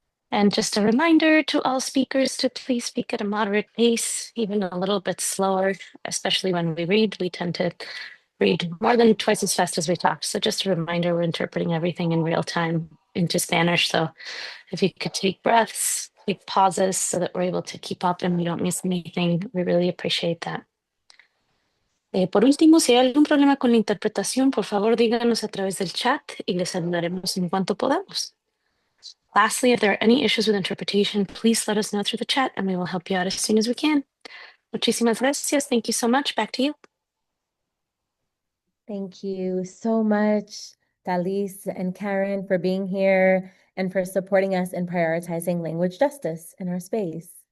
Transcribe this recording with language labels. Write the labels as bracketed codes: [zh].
[en] And just a reminder to all speakers to please speak at a moderate pace, even a little bit slower, especially when we read. We tend to read more than twice as fast as we talk. So just a reminder, we're interpreting everything in real time into Spanish. So if you could take breaths, take pauses so that we're able to keep up and we don't miss anything, we really appreciate that. [es] Por último, si hay algún problema con la interpretación, por favor díganos a través del chat y les ayudaremos en cuanto podamos. [en] Lastly, if there are any issues with interpretation, please let us know through the chat and we will help you out as soon as we can. [es] Muchísimas gracias. [en] Thank you so much. Back to you. Thank you so much, Thalys and Karen, for being here and for supporting us in prioritizing language justice in our space.